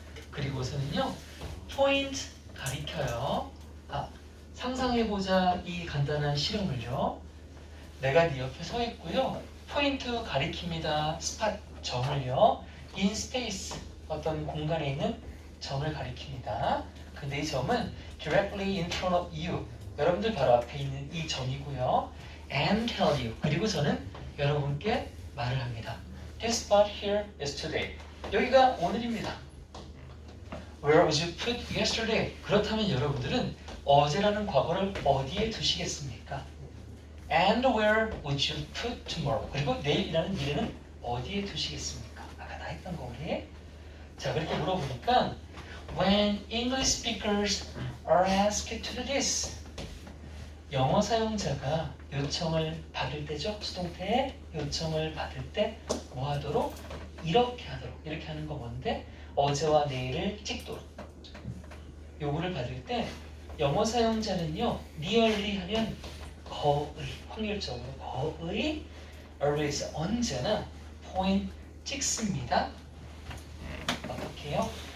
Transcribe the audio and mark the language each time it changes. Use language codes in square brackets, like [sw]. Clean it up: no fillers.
[ko] 그리고서는요, 포인트 가리켜요. 상상해보자 이 간단한 실험을요. 내가 네 옆에 서 있고요. 포인트 가리킵니다. 스팟 점을요. [en] in space [ko] 어떤 공간에 있는 점을 가리킵니다. 근데 이 점은 [en] directly in front of you. [ko] 여러분들 바로 앞에 있는 이 점이고요. [en] and tell you. [ko] 그리고 저는 여러분께 말을 합니다. [en] This spot here is today. [ko] 여기가 오늘입니다. [en] Where would you put yesterday? [ko] 그렇다면 여러분들은 어제라는 과거를 어디에 두시겠습니까? [en] And where would you put tomorrow? [ko] 그리고 내일이라는 미래는 어디에 두시겠습니까? 아까 다 했던 거 우리. 자, 그렇게 물어보니까 [en] When English speakers are asked to do this. [ko] 영어 사용자가 요청을 받을 때죠. 수동태에 요청을 받을 때 뭐 하도록? 이렇게 하도록. 이렇게 하는 거 뭔데? 어제와 내일을 찍도록. 요구를 받을 때 영어 사용자는요. nearly 하면 거의, 확률적으로 거의 always 언제나 point 찍습니다. 어떻게 해요?